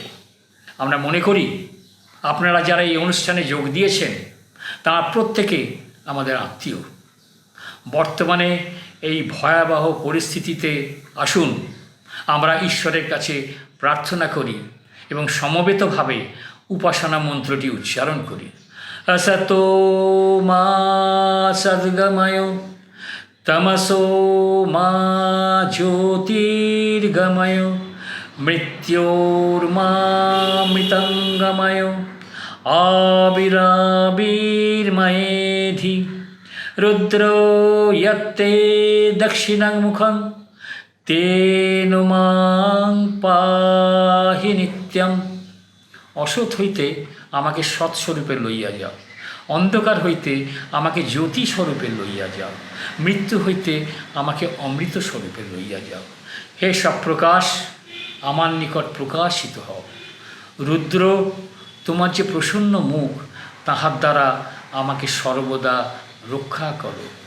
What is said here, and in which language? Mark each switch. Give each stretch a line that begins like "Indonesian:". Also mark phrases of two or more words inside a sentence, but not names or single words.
Bangla: আমরা মনে করি আপনারা যারা এই অনুষ্ঠানে যোগ দিয়েছেন তারা প্রত্যেকে আমাদের আত্মীয়। বর্তমানে এই ভয়াবহ পরিস্থিতিতে আসুন আমরা ঈশ্বরের কাছে প্রার্থনা করি এবং সমবেতভাবে উপাসনা মন্ত্রটি উচ্চারণ করি।
Sanskrit: असतो मा सद्गमय तमसो मा ज्योतिर्गमय मृत्योर्मामृतङ्गमय आविराविर्मयेधि रुद्रो यत्ते दक्षिणमुखं तेन मां पाहि नित्यम्।
Bangla: অসৎ হইতে আমাকে সৎস্বরূপে লইয়া যাও, অন্ধকার হইতে আমাকে জ্যোতি স্বরূপে লইয়া যাও, মৃত্যু হইতে আমাকে অমৃত স্বরূপে লইয়া যাও। হে সব প্রকাশ, আমার নিকট প্রকাশিত হও। রুদ্র, তোমার যে প্রসন্ন মুখ, তাহার দ্বারা আমাকে সর্বদা রক্ষা করো।